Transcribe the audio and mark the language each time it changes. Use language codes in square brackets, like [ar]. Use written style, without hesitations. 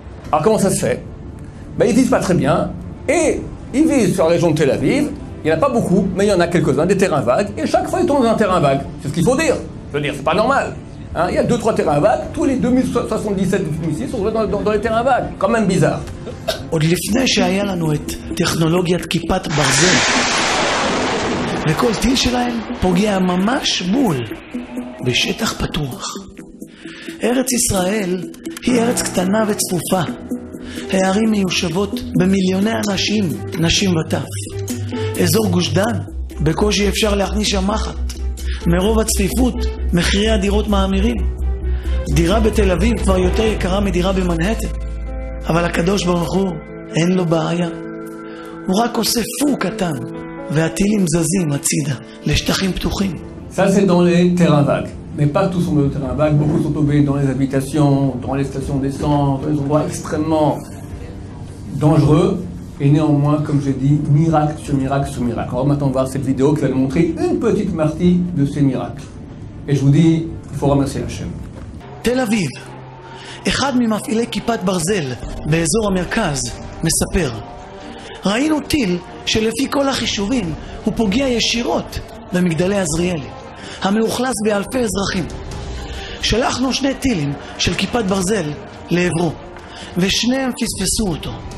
[fr] Alors comment ça se fait? Ils visent pas très bien, et ils visent sur la région de Tel Aviv, Il n'y en a pas beaucoup, mais il y en a quelques-uns, des terrains vagues, et chaque fois ils tombent dans un terrain vague. C'est ce qu'il faut dire. Je veux dire, c'est pas normal. Hein, il y a 2-3 terrains vagues, tous les 2077 missiles sont dans les terrains vagues. Quand même bizarre. [he] עוד לפני שהיה לנו את טכנולוגיית כיפת ברזל, וכל טיל שלהם פוגע ממש בול, בשטח פתוח. ארץ ישראל היא ארץ קטנה וצפופה. הערים מיושבות במיליוני אנשים, נשים וטף. אזור גוש דן, בקושי אפשר להכניס שם מחט. מרוב הצפיפות, מחירי הדירות מאמירים. דירה בתל אביב כבר יותר יקרה מדירה במנהטן. אבל הקדוש ברוך הוא, אין לו בעיה. הוא רק עושה פו קטן, והטילים זזים הצידה, לשטחים פתוחים. [fr] Ça c'est dans les terrains vagues. Mais pas tous sont dans les terrains vagues, beaucoup sont tombés dans les habitations, dans les stations d'essence, dans des endroits extrêmement dangereux. Et néanmoins, comme j'ai dit, miracle sur miracle sur miracle. On va maintenant voir cette vidéo qui va nous montrer une petite partie de ces miracles. Et je vous dis, il faut remercier Hachem. [he] תל אביב, אחד ממפעילי כיפת ברזל באזור המרכז, מספר: ראינו טיל שלפי כל החישובים הוא פוגע ישירות במגדלי עזריאלי, המאוכלס באלפי אזרחים. שלחנו 2 טילים של כיפת ברזל לעברו, ושניהם פספסו אותו.